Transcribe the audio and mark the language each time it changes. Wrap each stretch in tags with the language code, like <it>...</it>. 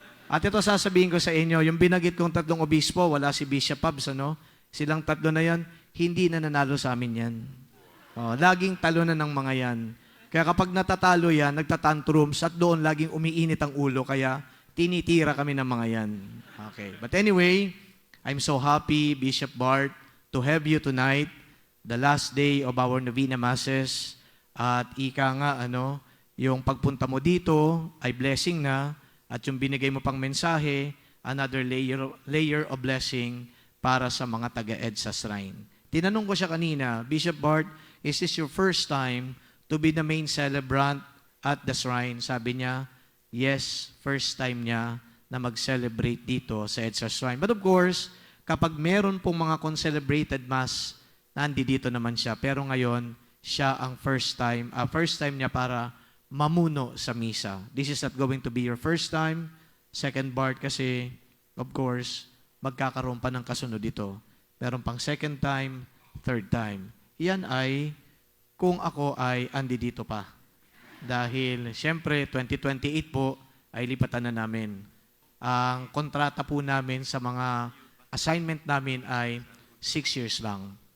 <tl>At ito sasabihin ko sa inyo, yung binagit kong 3 obispo, wala si Bishop Pabs, Silang 3 na yan, hindi na nanalo sa amin yan. Laging talo na ng mga yan. Kaya kapag natatalo yan, nagtatantrums at doon laging umiinit ang ulo, kaya tinitira kami ng mga yan.</tl> <en>Okay. But anyway, I'm so happy, Bishop Bart, to have you tonight. the last day of our Novena Masses.</en> <tl>At ika nga, yung pagpunta mo dito ay blessing na, at yung binigay mo pang mensahe,</tl> <en>another layer of blessing</en> <tl>para sa mga taga-EDSA Shrine. Tinanong ko siya kanina,</tl> <en>Bishop Bart, is this your first time to be the main celebrant at the shrine?</en> <tl>Sabi niya, yes, first time niya na mag-celebrate dito sa EDSA Shrine.</tl> <en>But of course,</en> <tl>kapag meron pong mga concelebrated Mass, nandito naman siya. Pero ngayon, siya ang first time niya para mamuno sa misa.</tl> <en>This is not going to be your first time, second Bart, kasi, of course,</en> <tl>magkakaroon pa ng kasunod dito. Meron pang second time, third time. Yan ay kung ako ay andi dito pa. Dahil, siyempre, 2028 po ay lipatan na namin. Ang kontrata po namin sa mga assignment namin ay 6 years lang.</tl>